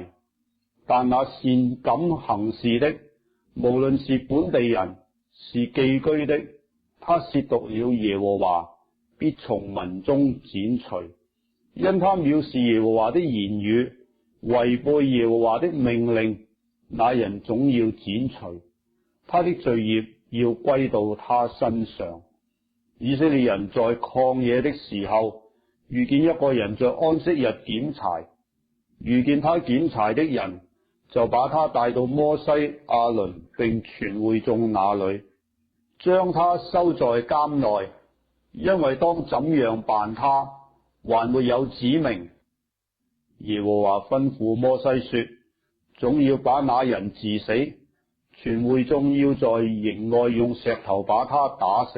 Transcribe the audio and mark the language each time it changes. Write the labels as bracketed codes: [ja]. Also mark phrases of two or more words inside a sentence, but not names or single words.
[zh] 但那善敢行事的，無論是本地人是寄居的，他褻瀆了耶和華，必從民中剪除，因他藐視耶和華的言語，違背耶和華的命令，那人總要剪除，他的罪孽要歸到他身上。以色列人在曠野的時候，遇見一個人在安息日撿柴，遇見他撿柴的人，就把他帶到摩西、亞倫並全會眾那裏，將他收在監內，因為當怎樣辦他，還沒有指明。耶和華吩咐摩西說，總要把那人治死，全會眾要在營外用石頭把他打死。